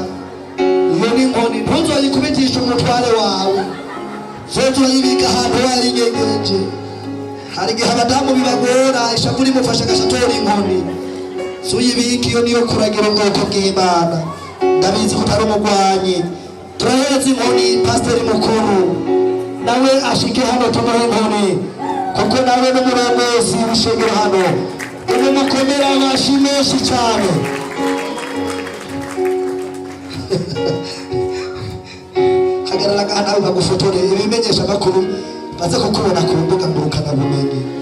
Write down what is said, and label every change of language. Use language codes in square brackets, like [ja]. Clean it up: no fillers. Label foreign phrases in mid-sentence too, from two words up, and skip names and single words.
[rn] Iyo ni inkoni ntuzoyikubitisha umutware wawe, zoza urayibika ahantu wayinyegeje. Hari igihe abadamu bibagora ishavu rimufasha agashatora inkoni, suyibika. Iyo niyo kuragira ubwoko bw'Imana. Ndabizi ko utari umugwanyi. Turahereza inkoni pasiteri mukuru, nawe ashike hano tumuhe inkoni. kuko nawe n'umurongozi w'ishengero hano umukomera amashyi menshi cyane. Hagarara ngaha nawe bagufotore ibimenyesha amakuru baze kukubona ku mbuga ngurukanabumenyi.